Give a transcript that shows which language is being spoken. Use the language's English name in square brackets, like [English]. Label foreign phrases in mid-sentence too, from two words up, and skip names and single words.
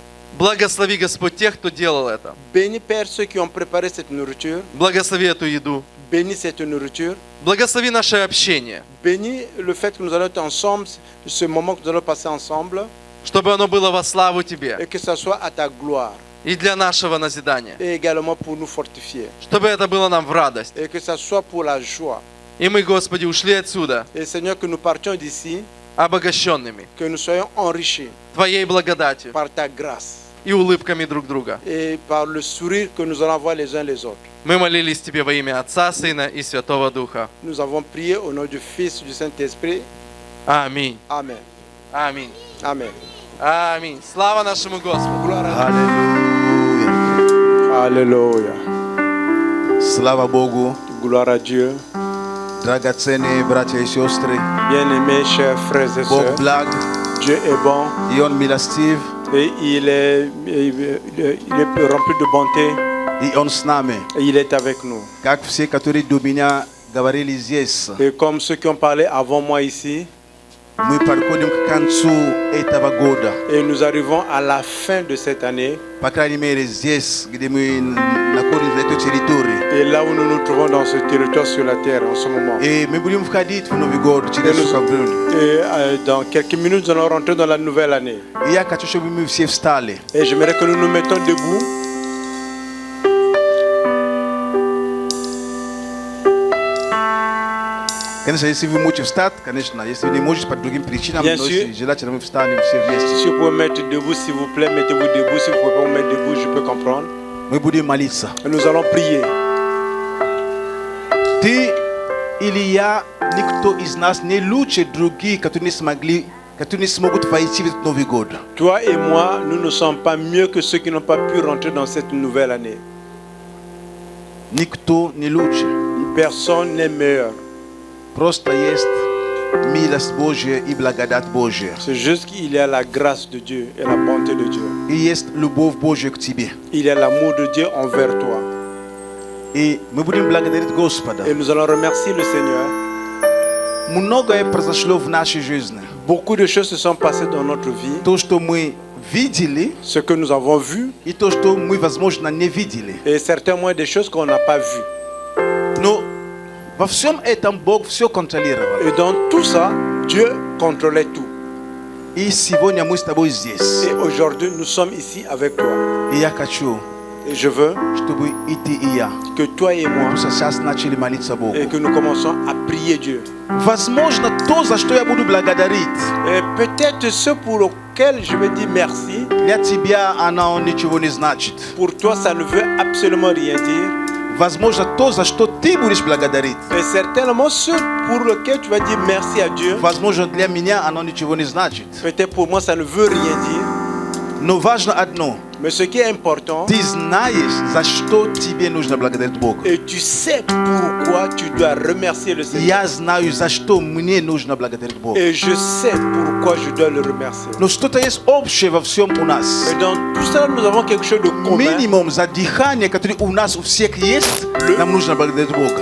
[Russian] Благослови, Господь, тех, кто делал это. [French] Bénis, Père, ceux qui ont préparé cette nourriture. [Russian] Благослови эту еду. [French] Bénis cette nourriture. [Russian] Благослови наше общение, [French] Bénis le fait que nous allons être ensemble, ce moment que nous allons passer ensemble, [Russian] чтобы оно было во славу Тебе [French] et que ça soit à ta gloire. [Russian] и для нашего назидания, [French] Et également pour nous fortifier. [Russian] чтобы это было нам в радость. [French] Et que ça soit pour la joie. [Russian] И мы, Господи, ушли отсюда [French] Et Seigneur, que nous partions d'ici, [Russian] обогащенными [French] que nous soyons enrichis [Russian] Твоей благодатью [French] par ta grâce [Russian] и улыбками друг друга. [French] et par le sourire que nous allons avoir les uns les autres. [Russian] Мы молились Тебе во имя Отца, Сына и Святого Духа. [French] Nous avons prié au nom du Fils, du Saint-Esprit. [Russian] Аминь. [French] Amen. [Russian] Аминь. [French] Amen. [Russian] Аминь. Слава нашему Господу. [French] Gloire à [Russian] Аллилуйя. [French] Alléluia. [Russian] Слава Богу. [French] Gloire à Dieu. [Russian] Драгоценные братья и сестры, [French] Bien-aimés, chers frères et [Russian] Бог [French] sœurs, [Russian] благ, [French] Dieu est bon [Russian] и Он милостив, [French] et il est rempli de bonté [Russian] и Он с нами. [French] et il est avec nous. [Russian] Как все, которые до меня говорили здесь, [French] Et comme ceux qui ont parlé avant moi ici, [Russian] мы подходим к концу этого года. [French] et nous arrivons à la fin de cette année, [Russian] По крайней мере, здесь, где мы находимся на этой территории. [French] et là où nous nous trouvons dans ce territoire sur la terre en ce moment. [Russian] И мы будем входить в Новый год через Сукабрюн. [French] Et dans quelques minutes, nous allons rentrer dans la nouvelle année. [Russian] И я хочу, чтобы мы все встали. [French] Et j'aimerais que nous nous mettons debout. [Russian] Конечно, если вы можете встать, конечно, если вы не можете по другим причинам, [French] Bien [Russian] но [French] sûr. [Russian] если желательно, мы встанем все вместе. [French] Si vous pouvez mettre debout, s'il vous plaît, mettez-vous debout. Si vous ne pouvez pas vous mettre debout, je peux comprendre. [Russian] Мы будем молиться. [French] Et nous allons prier. [Russian] Ты или я, никто из нас не лучше других, которые не смогут войти в этот Новый год. [French] Toi et moi, nous ne sommes pas mieux que ceux qui n'ont pas pu rentrer dans cette nouvelle année. [Russian] Никто не лучше. [French] Personne n'est meilleur. [Russian] Просто есть милость Божья и благодать Божья. [French] C'est juste qu'il y a la grâce de Dieu et la bonté de Dieu. [Russian] И есть любовь Божья к тебе. [French] Il y a l'amour de Dieu envers toi. [Russian] И мы будем благодарить Господа. [French] Et nous allons remercier le Seigneur. [Russian] Многое произошло в нашей жизни. [French] Beaucoup de choses se sont passées dans notre vie. [Russian] То, что мы видели, [French] Ce que nous avons vu [Russian] и то, что мы, возможно, не видели. [French] et certainement des choses qu'on n'a pas vues. [Russian] Но во всем этом Бог все контролировал. [French] Et dans tout ça, Dieu contrôlait tout. [Russian] И сегодня мы с тобой здесь. [French] Et aujourd'hui, nous sommes ici avec toi. [Russian] И я хочу, [French] Et je veux [Russian] чтобы и ты, и я [French] que toi et moi, [Russian] сейчас начали молиться Богу. [French] et que nous commençons à prier Dieu. [Russian] Возможно, то, за что я буду благодарить, [French] Et peut-être ce pour lequel je vais dire merci, [Russian] для тебя оно ничего не значит. [French] pour toi, ça ne veut absolument rien dire. [Russian] Возможно, то, за что ты будешь благодарить, [French] Et certainement ce pour lequel tu vas dire merci à Dieu, [Russian] возможно, для меня оно ничего не значит. [French] peut-être pour moi, ça ne veut rien dire. [Russian] Но важно одно. [French] Mais ce qui est important, [Russian] Ты знаешь, за что тебе нужно благодарить Бога. [French] et tu sais pourquoi tu dois remercier le Seigneur. [Russian] Я знаю, за что мне нужно благодарить Бога. [French] Et je sais pourquoi je dois le remercier. [Russian] Но что-то есть общее во всем у нас. [French] Et dans tout ça, nous avons quelque chose de commun. [Russian] Минимум за дыхание, которое у нас у всех есть, нам нужно благодарить Бога.